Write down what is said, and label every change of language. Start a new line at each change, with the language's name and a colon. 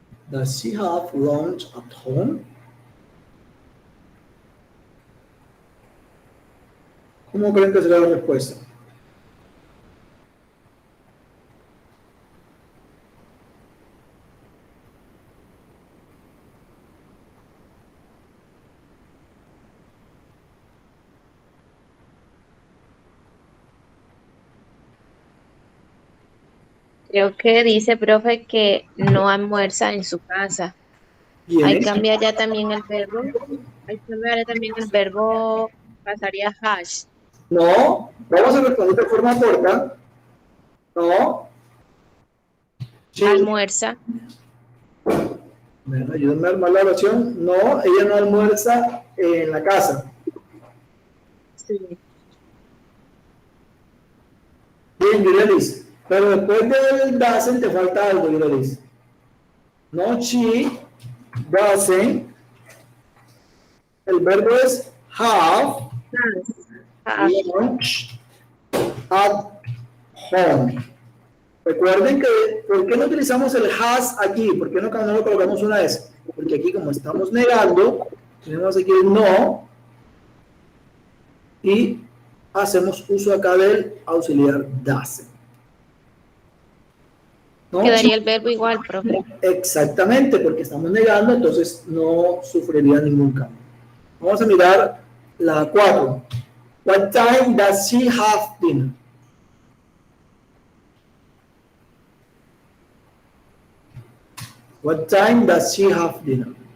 English: Does she have lunch at home?
Spanish: ¿Cómo creen que será la respuesta? Creo que dice, profe, que no almuerza en su casa. Hay que Bien. cambiar ya también el verbo. Hay que cambiar ya también el verbo, pasaría hash. No, vamos a responder de forma corta. No. Sí. Almuerza. Bueno, ayúdenme a armar la oración. No, ella no almuerza en la casa. Sí. Bien, Yurelis. Pero después del doesn't te falta algo, Yurelis.
English: No, she doesn't.
Spanish: El verbo es
English: have lunch at home.
Spanish: Recuerden que, ¿por qué no utilizamos el has aquí? ¿Por qué no lo colocamos una vez? Porque aquí, como estamos negando, tenemos aquí el no y hacemos uso acá del auxiliar doesn't. ¿No? Quedaría el verbo igual, profe. Exactamente, porque estamos negando, entonces no sufriría ningún cambio. Vamos a mirar la 4.
English: What time does she have dinner? What time does she have dinner?